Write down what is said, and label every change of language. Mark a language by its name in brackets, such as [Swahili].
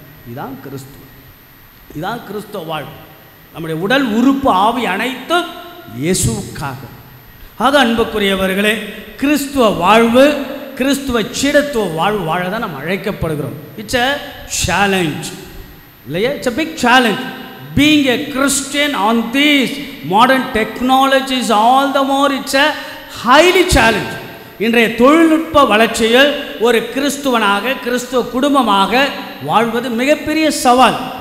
[Tamil] இதான் கிறிஸ்துவ, இதான் கிறிஸ்துவ வாழ்வு. நம்முடைய உடல் உறுப்பு ஆவி அனைத்தும் இயேசுவுக்காக. ஆக அன்புக்குரியவர்களே, கிறிஸ்துவ வாழ்வு, கிறிஸ்துவ சீடத்துவ வாழ்வு வாழ தான் நம்ம அழைக்கப்படுகிறோம். [English] it's a challenge [Tamil] இல்லையா? [English] It's a big challenge. Being a Christian on these modern technologies, all the more it's a highly challenge. [Tamil] இன்றைய தொழில்நுட்ப வளர்ச்சியில் ஒரு கிறிஸ்துவனாக, கிறிஸ்துவ குடும்பமாக வாழ்வது மிகப்பெரிய சவால்.